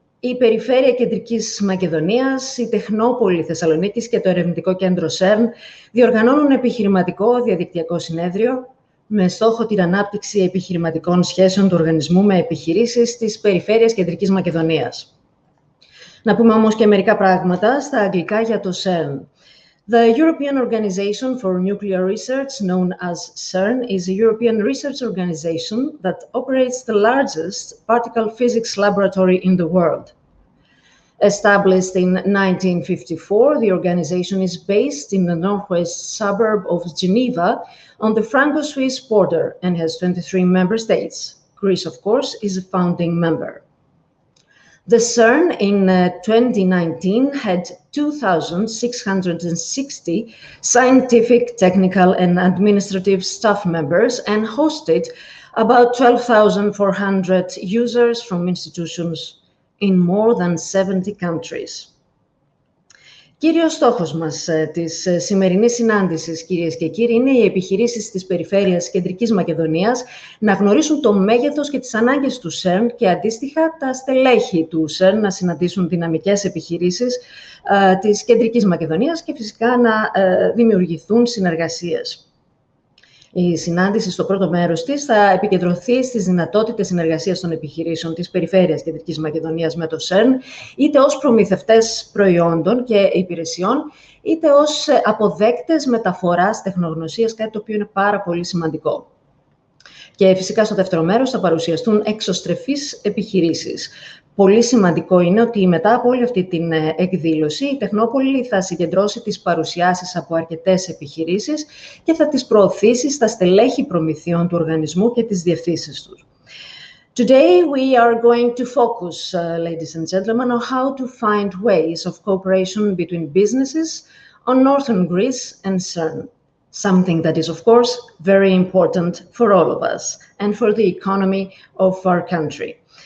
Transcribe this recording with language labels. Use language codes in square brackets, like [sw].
[el] Η Περιφέρεια Κεντρικής Μακεδονίας, η Τεχνόπολη Θεσσαλονίκης και το Ερευνητικό Κέντρο CERN διοργανώνουν Επιχειρηματικό Διαδικτυακό Συνέδριο με στόχο την ανάπτυξη επιχειρηματικών σχέσεων του οργανισμού με επιχειρήσεις της Περιφέρειας Κεντρικής Μακεδονίας. Να πούμε όμως και μερικά πράγματα στα αγγλικά για το CERN. [en] The European Organization for Nuclear Research, known as CERN, is a European research organization that operates the largest particle physics laboratory in the world. Established in 1954, the organization is based in the northwest suburb of Geneva on the Franco-Swiss border and has 23 member states. Greece, of course, is a founding member. The CERN in 2019 had 2,660 scientific, technical, and administrative staff members and hosted about 12,400 users from institutions in more than 70 countries. [el] Κύριος στόχος μας της σημερινής συνάντησης, κυρίες και κύριοι, είναι οι επιχειρήσεις της Περιφέρειας Κεντρικής Μακεδονίας να γνωρίσουν το μέγεθος και τις ανάγκες του CERN και αντίστοιχα τα στελέχη του CERN να συναντήσουν δυναμικές επιχειρήσεις της Κεντρικής Μακεδονίας και φυσικά να δημιουργηθούν συνεργασίες. Η συνάντηση στο πρώτο μέρος της θα επικεντρωθεί στις δυνατότητες συνεργασίας των επιχειρήσεων της Περιφέρειας Κεντρικής Μακεδονίας με το CERN, είτε ως προμηθευτές προϊόντων και υπηρεσιών, είτε ως αποδέκτες μεταφοράς τεχνογνωσίας, κάτι το οποίο είναι πάρα πολύ σημαντικό. Και φυσικά στο δεύτερο μέρος θα παρουσιαστούν εξωστρεφείς επιχειρήσεις. Πολύ σημαντικό είναι ότι μετά από όλη αυτή την εκδήλωση, η Τεχνόπολη θα συγκεντρώσει τις παρουσιάσεις από αρκετές επιχειρήσεις και θα τις προωθήσει στα στελέχη προμηθειών του οργανισμού και τις διευθύνσεις τους. [en] Today, we are going to focus, ladies and gentlemen, on how to find ways of cooperation between businesses on northern Greece and CERN. Something that is, of course, very important for all of us and for the economy of our country.